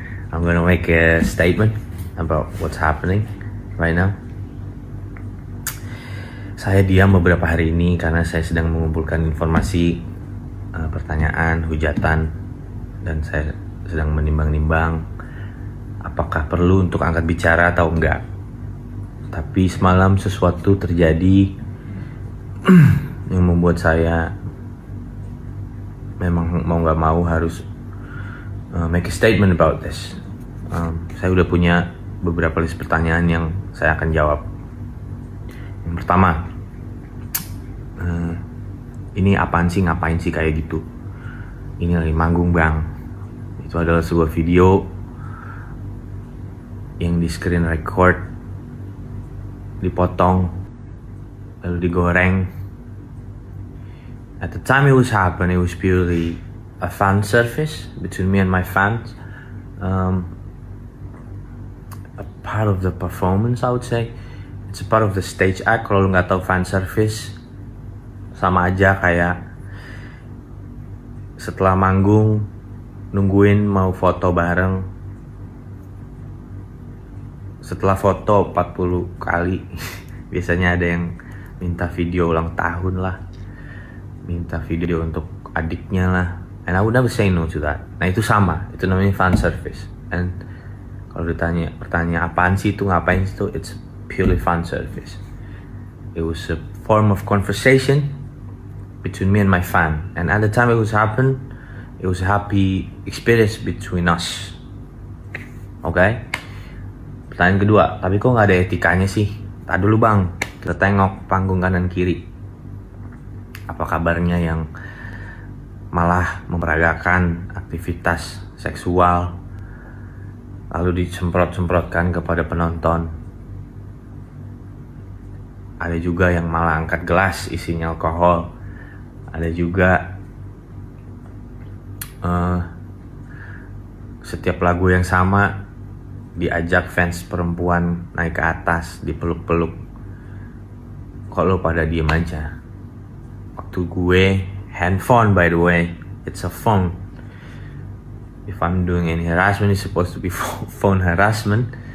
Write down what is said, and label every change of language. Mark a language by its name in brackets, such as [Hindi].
[English] I'm gonna make a statement about what's happening right now. [Indonesian] Saya diam beberapa hari ini karena saya sedang mengumpulkan informasi, pertanyaan, hujatan, dan saya sedang menimbang-nimbang apakah perlu untuk angkat bicara atau enggak. Tapi semalam sesuatu terjadi yang membuat saya memang mau gak mau harus make a statement about this. Saya udah punya beberapa list pertanyaan yang saya akan jawab. Yang pertama, ini apaan sih, ngapain sih kayak gitu? Ini lagi manggung bang. Itu adalah sebuah video yang di screen record, dipotong, lalu digoreng. [English] At the time it was happening, it was purely a fan service between me and my fans. A part of the performance, I would say. It's a part of the stage act. [Indonesian] Kalau lu nggak tahu fan service, sama aja kayak setelah manggung nungguin mau foto bareng. Setelah foto 40 kali biasanya ada yang minta video ulang tahun lah, minta video untuk adiknya lah, and I would never say no to that. Nah itu sama, itu namanya fan service. And kalau ditanya pertanyaan apaan sih itu, ngapain itu, it's purely fan service. [English] It was a form of conversation between me and my fan, and at the time it was a happy experience between us. Okay? [Indonesian] Pertanyaan kedua, tapi kok nggak ada etikanya sih? Tak dulu bang, kita tengok panggung kanan kiri. Apa kabarnya yang malah memperagakan aktivitas seksual, lalu disemprot-semprotkan kepada penonton. Ada juga yang malah angkat gelas isinya alkohol. Ada juga setiap lagu yang sama diajak fans perempuan naik ke atas, dipeluk-peluk. Kok lo pada diem aja? [English] Waktu gue handphone, by the way, it's a phone. If I'm doing any harassment, it's supposed to be phone harassment.